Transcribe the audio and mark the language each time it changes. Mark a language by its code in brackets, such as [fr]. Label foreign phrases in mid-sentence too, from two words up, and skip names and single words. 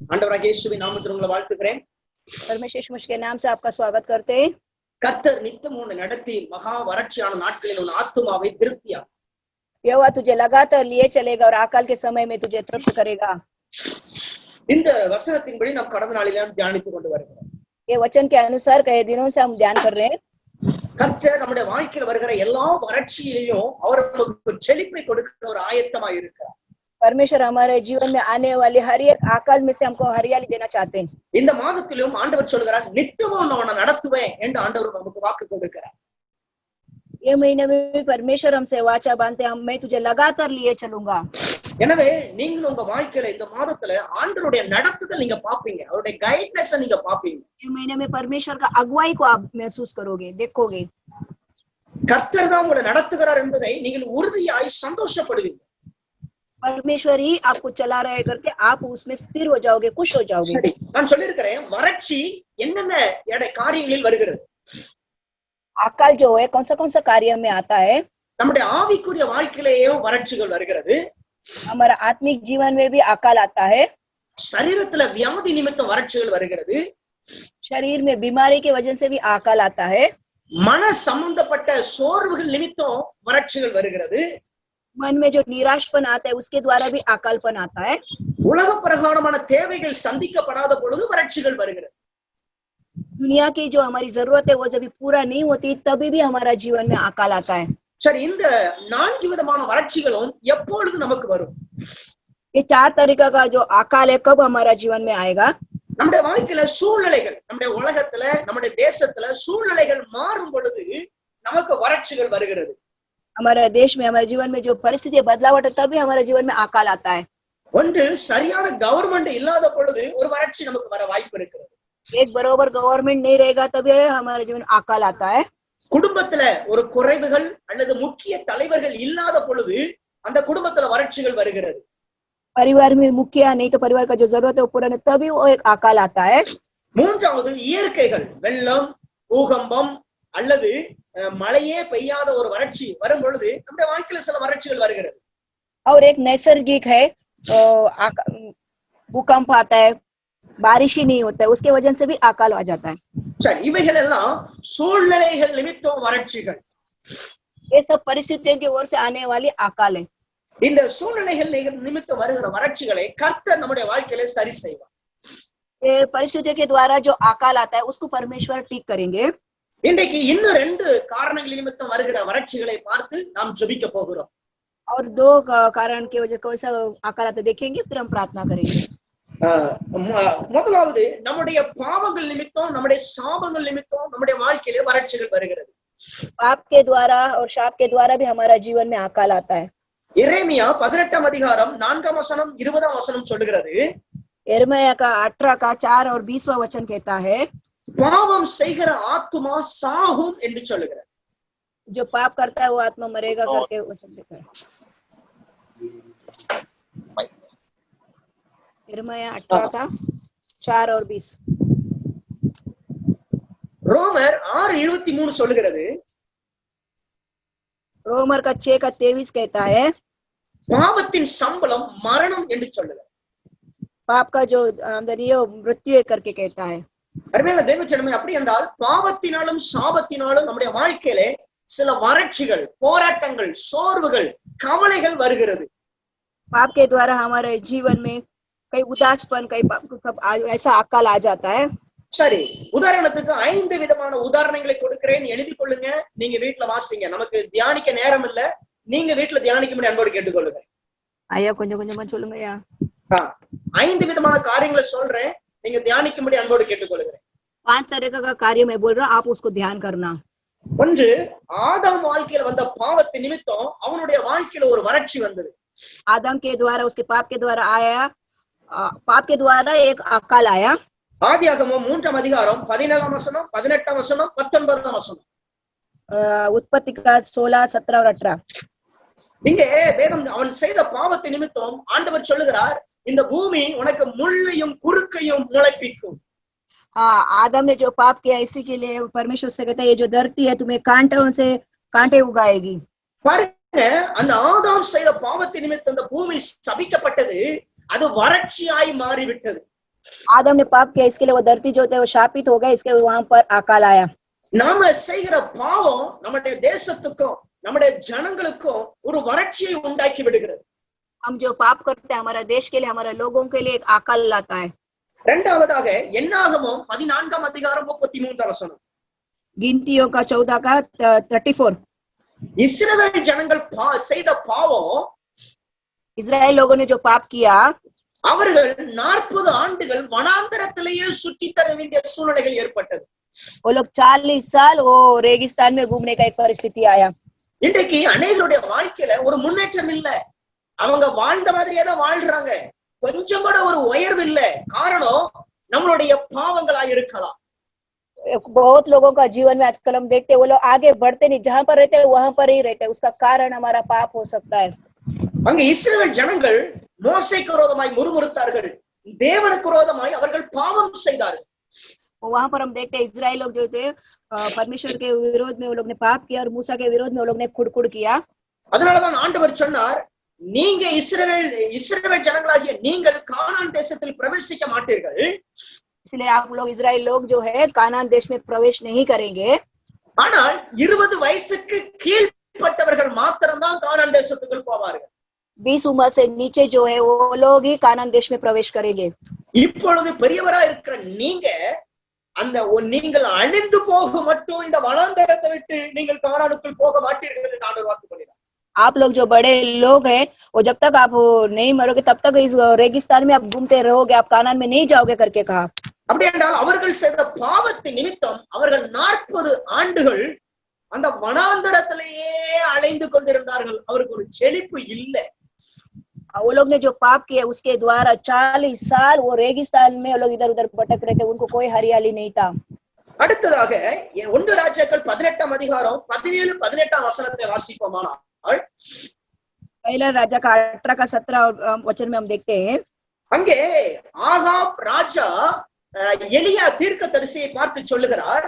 [ta] ஆண்டவராகிய இயேசுவின் நாமத்தில் உங்களை வாழ்த்துகிறேன். [hi] परमेश्वर यीशु के नाम से आपका स्वागत करते हैं। [ta] கர்த்தர் நித்தம் உன்னை நடத்தி மகா வறட்சியான நாட்களில் உன் ஆத்துமாவை திருப்தியா [hi] यहोवा तुझे लगातार लिए चलेगा और अकाल के समय में तुझे तृप्त करेगा। [ta] இந்த வசனத்தின்படி நாம் கடந்த நாளில் தியானித்துக் கொண்டு வருகிறோம். [hi] ये वचन के अनुसार कई दिनों से हम ध्यान कर रहे हैं। [ta] கர்த்தர் நம்முடைய வாழ்க்கையில் வருகிற எல்லா வறட்சியிலையும் அவர் நமக்கு செழிப்பை கொடுக்கிற ஒரு ஆயத்தமாய் இருக்கிறார். [hi] परमेश्वर हमारे जीवन में आने वाली हर एक आकाल में से हमको हरियाली देना चाहते हैं। [ta] இந்த மாதத்திலும் ஆண்டவர் சொல்கிறார், நித்தமும் நான் உன்னை நடத்துவேன் என்று ஆண்டவர் நமக்கு வாக்கு கொடுக்கிறார். [hi] ये महीने में भी परमेश्वर हमसे वाचा बांधते हैं, मैं तुझे लगातार लिए चलूंगा। [ta] எனவே நீங்கள் உங்க வாழ்க்கையில இந்த மாதத்துல ஆண்டவருடைய நடத்துதல் நீங்க பாப்பீங்க, அவருடைய கைட்னஸ் நீங்க பாப்பீங்க. [hi] ये महीने में परमेश्वर का अगुवाई को आप महसूस करोगे, देखोगे। [ta] கர்த்தர் தான் உங்களை நடத்துகிறார் என்பதை நீங்கள் உறுதியாய் சந்தோஷப்படுவீங்க. [hi] परमेश्वर ही आपको चला रहे करके आप उसमें स्थिर हो जाओगे, खुश हो जाओगे। [ta] நான் சொல்லியிருக்கிறேன், வறட்சி என்னென்ன காரியங்களில் வருகிறது. [hi] अकाल जो है कौन सा कार्य में आता है। [ta] நம்முடைய ஆவிக்குரிய வாழ்க்கையிலேயும் வறட்சிகள் வருகிறது. [hi] हमारा आत्मिक जीवन में भी अकाल आता है। [ta] சரீரத்துல வியாதி நிமித்தம் வறட்சிகள் வருகிறது. [hi] शरीर में बीमारी की वजह से भी अकाल आता है। [ta] மன சம்பந்தப்பட்ட சோர்வுகள் நிமித்தம் வறட்சிகள் வருகிறது. [hi] मन में जो निराशपन आता है उसके द्वारा भी अकालपन आता है। [ta] உலக பிரகாரமான தேவைகள் சந்திக்கப்படாத பொழுது வறட்சிகள் வருகிறது. [hi] दुनिया की जो हमारी जरूरत है वो जब पूरा नहीं होती तभी भी हमारा जीवन में अकाल आता है। [ta] சரி, இந்த 4 விதமான வறட்சிகளும் எப்பொழுது நமக்கு வரும்? [hi] ये 4 तरीका का जो अकाल है कब हमारा जीवन में आएगा? [ta] நம்முடைய வாழ்க்கையில சூழ்நிலைகள், நம்முடைய உலகத்துல நம்முடைய தேசத்துல சூழ்நிலைகள் மாறும் பொழுது நமக்கு வறட்சிகள் வருகிறது. [hi] हमारे देश में हमारे जीवन में जो परिस्थिति बदलावट है तभी हमारे जीवन में अकाल आता है। [ta] ஒன்று, சரியான கவர்மெண்ட் இல்லாத பொழுது ஒரு வறட்சி நமக்கு வர வாய்ப்பு இருக்கிறது. [hi] एक बराबर गवर्नमेंट नहीं रहेगा तभी हमारे जीवन अकाल आता है। [ta] குடும்பத்துல ஒரு குறைவுகள் அல்லது முக்கிய தலைவர்கள் இல்லாத பொழுது அந்த குடும்பத்துல வறட்சிகள் வருகிறது. [hi] परिवार में मुखिया नहीं तो परिवार का जो जरूरत है वो पूरा नहीं तभी वो एक अकाल आता है। [ta] மூன்றாவது, இயற்கைகள், வெள்ளம், பூகம்பம் அல்லது மழையே பெய்யாத ஒரு வறட்சி வரும் பொழுது நம்முடைய வாழ்க்கையில சில வறட்சிகள் வருகிறது. [hi] और एक नैसर्गिक है, भूकंप आता है, बारिश ही नहीं होता है, उसके वजह से भी अकाल आ जाता है। [ta] சரி, இவைகள் எல்லாம் சூழ்நிலைகள் நிமித்தம் வறட்சிகள். [hi] ये सब परिस्थितियों की ओर से आने वाली अकाल है। [ta] இந்த சூழ்நிலைகள் நிமித்தம் வருகிற வறட்சிகளை கர்த்தர் நம்முடைய வாழ்க்கையில சரி செய்வார். [hi] ये परिस्थितियों के द्वारा जो अकाल आता है उसको परमेश्वर ठीक करेंगे। [ta] இன்றைக்கு இன்னும் 2 காரணங்கள் நிமித்தம் வருகிற வறட்சிகளை பார்த்து நாம் ஜெபிக்க போகிறோம். [hi] और 2 कारण की वजह कौन सा अकाल आता देखेंगे, फिर हम प्रार्थना करेंगे। [ta] முதலாவது, நம்முடைய பாவங்கள் நிமித்தம், நம்முடைய சாபங்கள் நிமித்தம் நம்முடைய வாழ்க்கையில வறட்சிகள் வருகிறது. [hi] पाप के द्वारा और शाप के द्वारा भी हमारा जीवन में अकाल आता है। [ta] எரேமியா 18 அதிகாரம் 4 வசனம் 20 வசனம் சொல்லுகிறது, [hi] यिर्मयाह का 18 का 4 और 20वां वचन कहता है, [ta] பாவம் செய்கிற ஆத்துமா சாகும் என்று சொல்லுகிறார். [hi] जो पाप करता है वो आत्मा मरेगा करके वचन देता है। यिर्मयाह 18 का 4 और 20। [ta] ரோமர் 6:23 சொல்லுகிறது, [hi] रोमर का 6 का 23 कहता है, [ta] பாவத்தின் சம்பளம் மரணம் என்று சொல்லுகிறார். [hi] पाप का जो आमदनी है वो मृत्यु है करके कहता है। [ta] அருமையான தேவஜனமே, அப்படி என்றால் பாவத்தினாலும் சாபத்தினாலும் நம்முடைய வாழ்க்கையிலே சில வறட்சிகள், போராட்டங்கள், சோர்வுகள், கவலைகள் வருகிறது. [hi] पाप के द्वारा हमारे जीवन में कई उदासपन, कई ऐसा अकाल आ जाता है। [ta] சரி, உதாரணத்துக்கு 5 விதமான உதாரணங்களை கொடுக்கிறேன், எழுதி கொள்ளுங்க. நீங்க வீட்டுல வாசிங்க, நமக்கு தியானிக்க நேரம் இல்ல. நீங்க வீட்டுல தியானிக்கும்படி அன்போடு கேட்டுக்கொள்ளுங்க. ஐயா கொஞ்சம் கொஞ்சமா சொல்லுங்கய்யா. 5 விதமான காரியங்களை சொல்றேன், நீங்க தியானிக்கும்படி அன்போடு கேட்டுக்கொள்ளுகிறேன். [hi] 5 तरह का कार्य मैं बोल रहा हूँ, आप उसको ध्यान करना। [ta] ஒன்று, ஆதாம் வாழ்க்கையில வந்த பாவத்தின் நிமித்தம் அவனுடைய வாழ்க்கையில ஒரு வறட்சி வந்தது. [hi] आदम के द्वारा, उसके पाप के द्वारा आया, पाप के द्वारा एक अकाल आया। [ta] ஆதியாகமம் 3 அதிகாரம் 17 வசனம், 18 வசனம், 19 வசனம். [hi] उत्पत्ति का 16, 17 और 18। [ta] இங்கே வேதம் அவன் செய்த பாவத்தின் நிமித்தம் ஆண்டவர் சொல்லுகிறார், இந்த பூமி உனக்கு முள்ளையும் குறுக்கையும் முளைப்பிக்கும். [hi] हाँ, आदम ने जो पाप किया इसी के लिए परमेश्वर से कहता है, ये जो धरती है तुम्हें कांटों से कांटे उगाएगी। [ta] பாருங்க, அந்த ஆதாம் செய்த பாவத்தின் நிமித்தம் அந்த பூமி சபிக்கப்பட்டது, அது வறட்சியாய் மாறிவிட்டது. [hi] आदम ने पाप किया, इसके लिए वो धरती जो थे वो शापित हो गया, इसके लिए वहां पर अकाल आया। [ta] நாம செய்கிற பாவம் நம்முடைய தேசத்துக்கும் நம்முடைய ஜனங்களுக்கும் ஒரு வறட்சியை உண்டாக்கி விடுகிறது. [hi] हम जो पाप करते हैं हमारा देश के लिए, हमारे लोगों के लिए एक अकाल लाता है। [ta] இரண்டாவதாக என்னாகமம் 14ஆம் அதிகாரம் 33ஆம் வசனம். [hi] गिनतियों का 14 का 34। [ta] இஸ்ரவேல் ஜனங்கள் செய்த பாவம், [hi] इजराइल लोगों ने जो पाप किया, [ta] அவர்கள் 40 ஆண்டுகள் வனாந்தரத்திலேயே சுற்றி தர வேண்டிய சூழ்நிலைகள் ஏற்பட்டது. [hi] वो लोग 40 साल वो रेगिस्तान में घूमने का एक परिस्थिति आया। [ta] இன்றைக்கு அநேகருடைய வாழ்க்கையில ஒரு முன்னேற்றம் இல்ல, அவங்க வாழ்ந்த மாதிரியே தான் வாழ்றாங்க, கொஞ்சம் கூட ஒரு உயர்வு இல்ல. காரணம் நம்மளுடைய பாவங்களா இருக்கலாம். [hi] बहुत लोगों का जीवन में आजकल हम देखते हैं वो लोग आगे बढ़ते नहीं, जहां पर रहते हैं वहां पर ही रहते हैं, उसका कारण हमारा पाप हो सकता है। [ta] அங்க இஸ்ரவேல் ஜனங்கள் மோசேக்கு விரோதமாய் முறுமுறுத்தார்கள், தேவனுக்கு விரோதமாய் அவர்கள் பாவம் செய்தார்கள். [hi] वहां पर हम देखते हैं इजराइल लोग जो थे परमेश्वर के विरोध में वो लोग ने पाप किया, और मूसा के विरोध में वो लोग ने खुड़खुड़ किया। [ta] அதனாலதான் ஆண்டவர் சொன்னார், நீங்க இஸ்ரவேல் ஜனங்களாகிய நீங்கள் கானான் தேசத்தில் பிரவேசிக்க மாட்டீர்கள். [hi] इसलिए आप लोग इजराइल लोग जो है कानान देश में प्रवेश नहीं करेंगे। [ta] ஆனால் 20 வயசுக்கு கீழ்ப்பட்டவர்கள் மாத்திரம்தான் கானான் தேசத்துக்குள் போவார்கள். [hi] 20 उम्र से नीचे जो है वो लोग ही कानान देश में प्रवेश करेंगे। [ta] இப்பொழுது பெரியவரா இருக்கிற நீங்கள் அழிந்து போக மட்டும் இந்த வனாந்தரத்தை விட்டு நீங்கள் கானானுக்குள் போக மாட்டீர்கள் என்று ஆண்டவர் வாக்கு பண்ணினார். [hi] आप लोग जो बड़े लोग हैं वो जब तक आप नहीं मरोगे तब तक इस रेगिस्तान में आप घूमते रहोगे, आप कानान में नहीं जाओगे करके कहा। [ta] அப்படி என்றால் அவர்கள் செய்த பாவத்தின் நிமித்தம் அவர்கள் 40 ஆண்டுகள் அந்த வனாந்தரத்திலேயே அலைந்து கொண்டிருந்தார்கள். அவருக்கு ஒரு செழிப்பு இல்லை. [hi] वो लोग ने जो पाप किया उसके द्वारा 40 साल वो रेगिस्तान में वो लोग इधर उधर भटक रहे थे, उनको कोई हरियाली नहीं था। [ta] அடுத்ததாக 1 ராஜாக்கள் 18ஆம் அதிகாரம் 17 18ஆம் வசனத்தை வாசிப்போமானால், [hi] पहला राजा का 18 का 17 वचन में हम देखते हैं, [ta] அங்கே ஆகாப் ராஜா எலியா தீர்க்கதரிசியை பார்த்து சொல்லுகிறார்,